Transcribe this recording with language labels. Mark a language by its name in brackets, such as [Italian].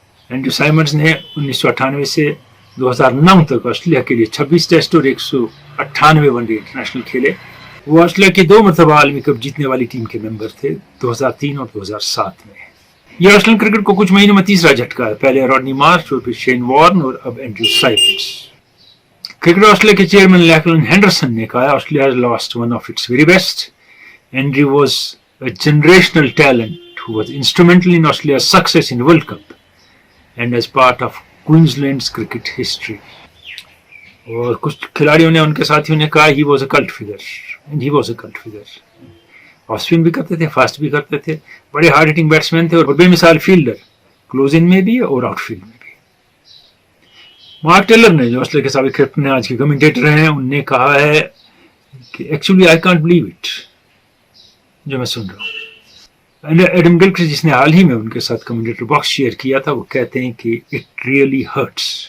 [Urdu] Andrew سائمنڈز نے 1998 سے 2009 تک آسٹریلیا کے لیے 26 ٹیسٹ اور 198 ون ڈے انٹرنیشنل کھیلے۔ وہ آسٹریلیا کی 2 مرتبہ عالمی کپ جیتنے والی ٹیم کے ممبر تھے، 2003 اور 2007 میں۔ یہ آسٹریلین کرکٹ کو کچھ مہینوں میں تیسرا جھٹکا ہے، پہلے راڈنی مارش اور پھر شین وارن اور اب اینڈریو سائمنڈز۔ کرکٹ آسٹریلیا کے چیئرمین لیکلن ہینڈرسن نے کہا Australia [English] has lost one of its very best. Andrew was a generational talent who was instrumental in Australia's success in World Cup and as part of Queensland's cricket history. [Urdu] اور کچھ کھلاڑیوں نے، ان کے ساتھیوں نے کہا [English] he was a cult figure [Urdu] and he was a cult figure. Of spin بھی کرتے تھے، فاسٹ بھی کرتے تھے، بڑے ہارڈ ہٹنگ بیٹسمین تھے اور بے مثال فیلڈر، کلوز ان میں بھی اور آؤٹ فیلڈ میں بھی۔ مارک ٹیلر نے، جو آسٹریلیا کے سابق کیپٹن آج کے کمنٹیٹر ہیں، انہوں نے کہا ہے کہ [English] actually I can't believe it, [Urdu] جو میں سن رہا ہوں۔ ایڈم گلکرسٹ، جس نے حال ہی میں ان کے ساتھ کمنٹیٹر باکس شیئر کیا تھا، وہ کہتے ہیں کہ [English] It really hurts.